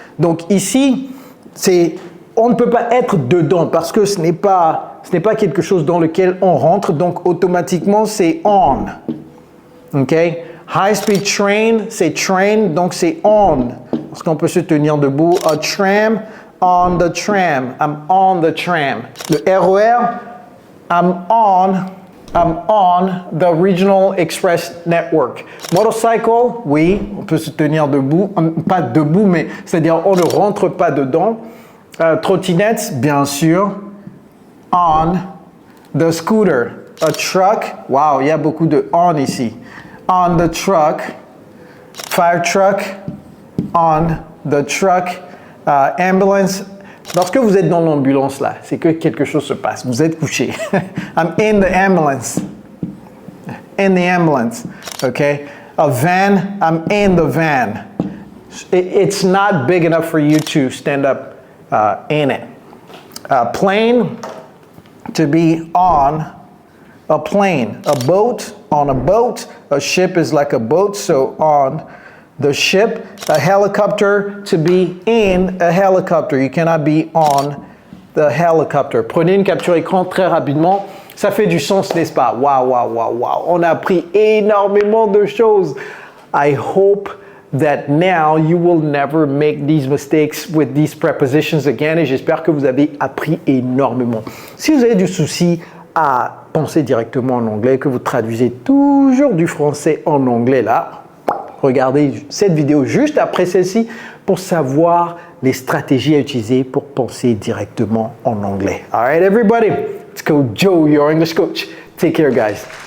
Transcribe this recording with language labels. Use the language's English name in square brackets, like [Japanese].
[French] Donc, ici, on ne peut pas être dedans parce que ce n'est pas quelque chose dans lequel on rentre. Donc, automatiquement, c'est on. OK? [English] High-speed train, [French] c'est train, donc c'est on. Parce qu'on peut se tenir debout. [English] A tram, on the tram. I'm on the tram. Le RER, I'm on the Regional Express Network. [French] Motorcycle, oui, on peut se tenir debout. Pas debout, mais c'est-à-dire on ne rentre pas dedans. Trottinette, bien sûr. [English] On the scooter. A truck, wow, [French] il y a beaucoup de on ici. [English] On the truck, fire truck, on the truck, ambulance. [French] Lorsque vous êtes dans l'ambulance là, c'est que quelque chose se passe. Vous êtes couché. [English] I'm in the ambulance. In the ambulance. Okay. A van. I'm in the van. It's not big enough for you to stand up in it. Plane. To be on a plane. A boat. On a boat. A ship is like a boat, so on the ship. A helicopter, to be in a helicopter. You cannot be on the helicopter. [French] Prenez une capture écran très rapidement. Ça fait du sens, n'est-ce pas? Waouh, waouh, waouh, waouh. On a appris énormément de choses. [English] I hope that now you will never make these mistakes with these prepositions again. [French] Et j'espère que vous avez appris énormément. Si vous avez du souci à penser directement en anglais, que vous traduisez toujours du français en anglais là, regardez cette vidéo juste après celle-ci pour savoir les stratégies à utiliser pour penser directement en anglais. [English] All right, everybody, let's go. Joe, your English coach. Take care, guys.